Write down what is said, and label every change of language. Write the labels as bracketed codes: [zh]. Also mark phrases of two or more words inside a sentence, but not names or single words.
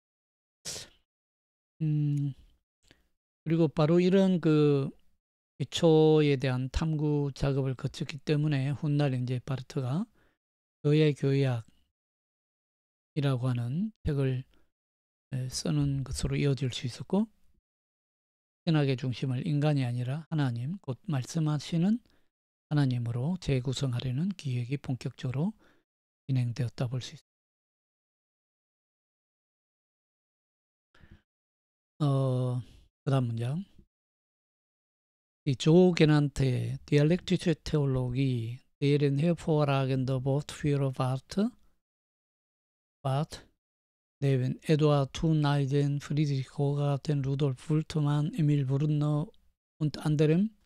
[ko] 그리고 바로 이런 그 기초에 대한 탐구 작업을 거쳤기 때문에 훗날 이제 바르트가 교의학이라고 하는 책을 쓰는 것으로 이어질 수 있었고, 신학의 중심을 인간이 아니라 하나님, 곧 말씀하시는 하나님으로 재구성하려는 기획이 본격적으로 진행되었다 볼 수 있습니다. 그 다음 문장. [de] Die sogenannte dialektische Theologie, deren hervorragender Wortführer Barth neben Eduard Thun-Eiden, Friedrich Hogarten, Rudolf Bultmann, Emil Brunner und anderen